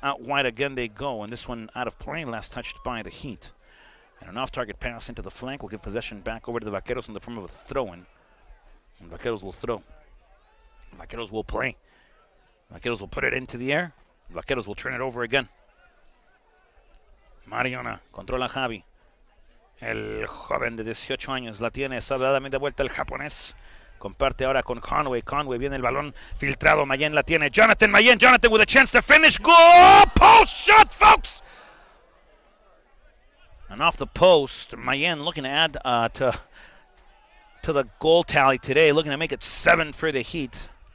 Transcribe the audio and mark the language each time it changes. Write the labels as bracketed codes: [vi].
[en] Out wide again they go, and this one out of play, last touched by the Heat. And an off-target pass into the flank will give possession back over to the Vaqueros in the form of a throw-in. And Vaqueros will throw. Vaqueros will play. Vaqueros will put it into the air. Vaqueros will turn it over again. [es] Mariona controla Javi. El joven de 18 años la tiene, sabe darle de vuelta el japonés. Comparte ahora con Conway. Conway viene el balón filtrado. Mayen la tiene. Jonathan Mayen. [en] Jonathan with a chance to finish. Goal! Post shot, folks! And off the post, Mayen looking to add to the goal tally today. Looking to make it 7 for the Heat.